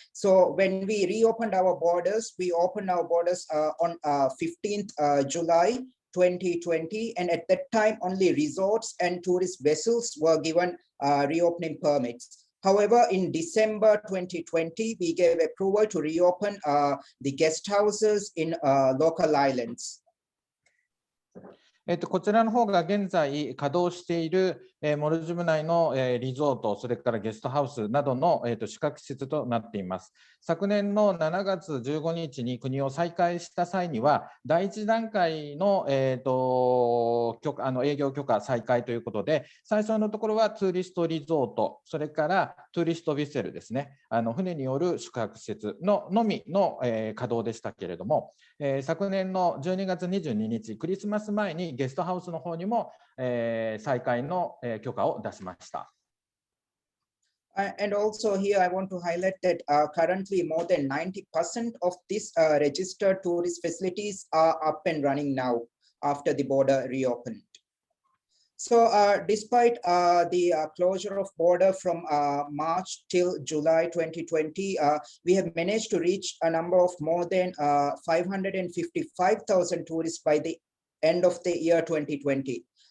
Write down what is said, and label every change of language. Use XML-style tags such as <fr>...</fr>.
<en>So when we reopened our borders, we opened our borders on 15th July 2020, and at that time only resorts and tourist vessels were given reopening permits. However, in December 2020, we gave approval to reopen the guest houses in local islands.</en> <ja>こちらの方が現在稼働しているモルジブ内のリゾート、それからゲストハウスなどの宿泊施設となっています。昨年の7月15日に国を再開した際には、第1段階の営業許可再開ということで、最初のところはツーリストリゾート、それからトゥーリストヴィッセルですね、船による宿泊施設のみの稼働でしたけれども、昨年の12月22日、クリスマス前にゲストハウスの方にも再開の許可を出しました。</ja> <en>And also here, I want to highlight that currently more than 90% of these registered tourist facilities are up and running now after the border reopened. So despite the closure of border from March till July 2020, we have managed to reach a number of more than 555,000 tourists by the end of the year 2020.</en>